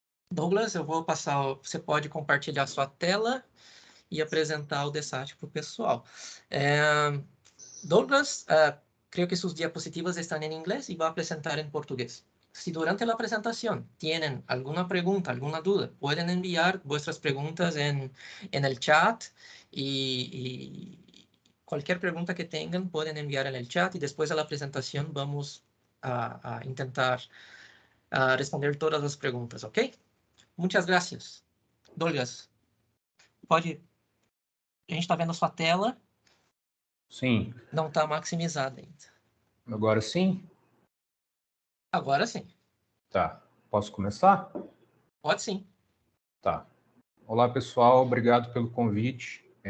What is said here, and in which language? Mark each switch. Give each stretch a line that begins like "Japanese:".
Portuguese: Douglas, você pode compartilhar sua tela e apresentar o DESAT para o pessoal.
Spanish: Douglas, creo que sus diapositivas están en inglés y va a presentar en portugués. Si durante la presentación tienen alguna pregunta, alguna duda, pueden enviar vuestras preguntas en el chat y cualquier pregunta que tengan pueden enviar en el chat y después de la presentación vamos a intentar responder todas las preguntas, ¿ok? Muchas gracias. Douglas, pode...
Portuguese: A gente está vendo sua tela. Sim. Não está maximizada ainda. Agora sim? Agora sim. Tá. Posso começar? Pode sim. Tá. Olá, pessoal. Obrigado pelo convite.